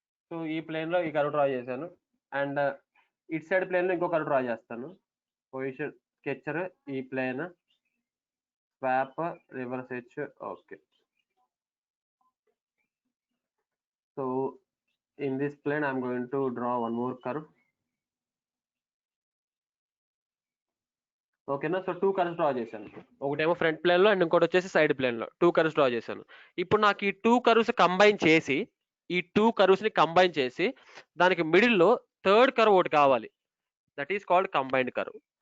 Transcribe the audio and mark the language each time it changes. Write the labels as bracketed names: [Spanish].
[Telugu] So ఈ plane లో ఈ కర్వ్ డ్రా చేశాను అండ్ ఇట్ సైడ్ ప్లేన్ లో ఇంకో కర్వ్ డ్రా చేస్తాను. పొజిషన్ స్కెచర్, ఈ plane, swap, reverse H. [English] Okay, so in this plane I'm going to draw one more curve. [Telugu] ఓకేనా. So 2 curves draw చేశాను, ఒకటేమో ఫ్రంట్ ప్లేన్ లో and ఇంకోటి వచ్చేసి సైడ్ ప్లేన్ లో 2 కర్వ్స్ డ్రా చేశాను. ఇప్పుడు నాకు ఈ 2 కర్వ్స్ కంబైన్ చేసి, ఈ 2 కర్వ్స్ ని కంబైన్ చేసి దానికి మిడిల్ లో థర్డ్ కర్వ్ ఒకటి కావాలి, [English] That is called combined curve.